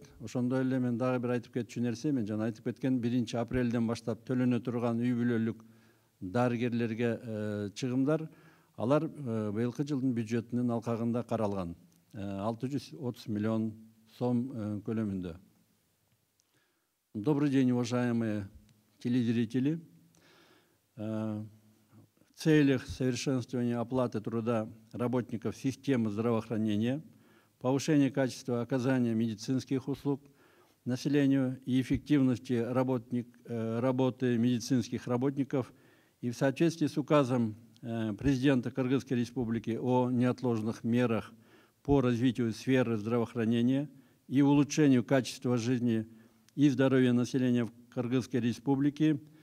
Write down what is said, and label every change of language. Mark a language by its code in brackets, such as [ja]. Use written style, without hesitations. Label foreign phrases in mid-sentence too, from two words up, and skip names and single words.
[ky] Ошондой эле мен дагы бир айтып кетчү нерсе, мен жана айтып кеткен 1-апрелден баштап төлөнө турган үй бүлөлүк дарыгерлерге чыгымдар, алар быйылкы жылдын бюджетинин алкагында каралган 630 миллион сом көлөмүндө. [ru] Добрый день, уважаемые телезрители. В целях совершенствования оплаты труда работников системы здравоохранения, повышения качества оказания медицинских услуг населению и эффективности работы медицинских работников и в соответствии с указом президента Кыргызской Республики о неотложных мерах по развитию сферы здравоохранения и улучшению качества жизни и здоровья населения в Кыргызской Республике